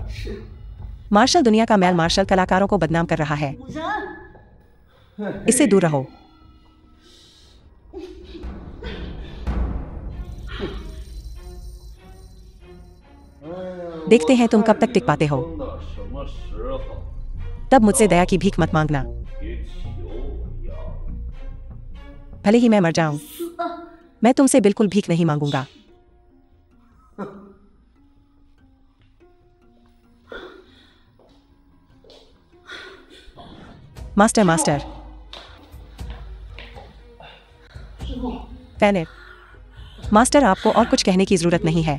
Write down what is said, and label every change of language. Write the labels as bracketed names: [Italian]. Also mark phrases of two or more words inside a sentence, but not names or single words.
[Hindi] मार्शल दुनिया का मैल मार्शल कलाकारों को बदनाम कर रहा है। इससे दूर रहो। देखते हैं तुम कब तक टिक पाते हो। [Chinese] 到什么时候？ [Hindi] तब मुझसे दया की भीख मत मांगना। [Chinese] 别求我要。 [Hindi] भले ही मैं मर जाऊं, मैं तुमसे बिल्कुल भीख नहीं मांगूंगा। मास्टर, मास्टर। फैनिर, मास्टर आपको और कुछ कहने की जरूरत नहीं है।